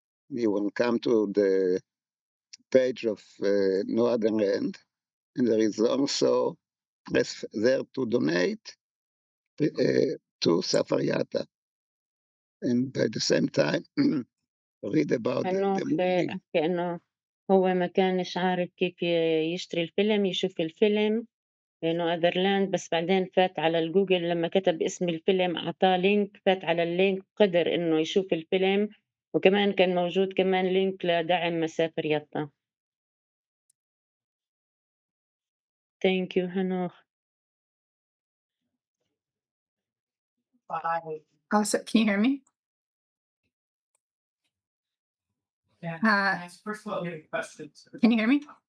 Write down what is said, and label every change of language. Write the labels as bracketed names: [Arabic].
[English] You will come to the page of No Other End, and there is also press there to donate to Masafer Yatta, and by the same time read about [Arabic] إنه [English] the movie. [Arabic] بحكي إنه هو ما كانش عارف كيف يشتري الفيلم، يشوف الفيلم إنه أذرلاند، بس بعدين فات على الجوجل لما كتب اسم الفيلم أعطاه لينك، فات على اللينك قدر إنه يشوف الفيلم، وكمان كان موجود كمان لينك لدعم مسافر يطا. [English] Thank you هنوخ. Also, can you hear me? Can you hear me?